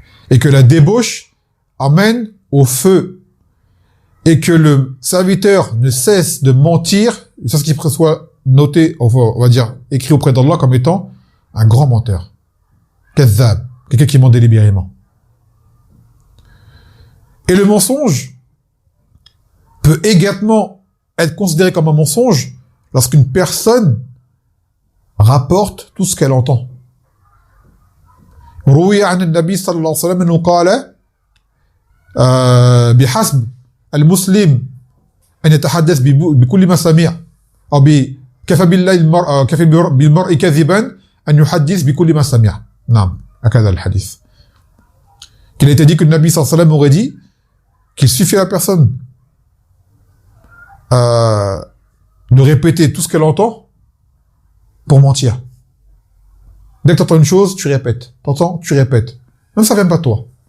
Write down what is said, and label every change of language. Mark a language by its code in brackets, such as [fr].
[fr] Et que la débauche amène au feu. Et que le serviteur ne cesse de mentir, jusqu'à ce qu'il soit noté, on va dire, écrit auprès d'Allah comme étant un grand menteur. Kazzab. Quelqu'un qui ment délibérément. Et le mensonge peut également être considéré comme un mensonge lorsqu'une personne rapporte tout ce qu'elle entend. [ar] روي عن النبي صلى الله عليه وسلم أنه قال بحسب المسلم أن يتحدث بكل ما سمع أو كفى بالمرء كذبا أن يحدث بكل ما سمع. نعم هكذا الحديث. [fr] Qu'il a été dit que le Nabi [ar] صلى الله عليه وسلم [fr] aurait dit qu'il suffit à la personne de répéter tout ce qu'elle entend pour mentir. Dès que tu entends une chose, tu répètes. T'entends, tu répètes. Même ça vient pas de toi.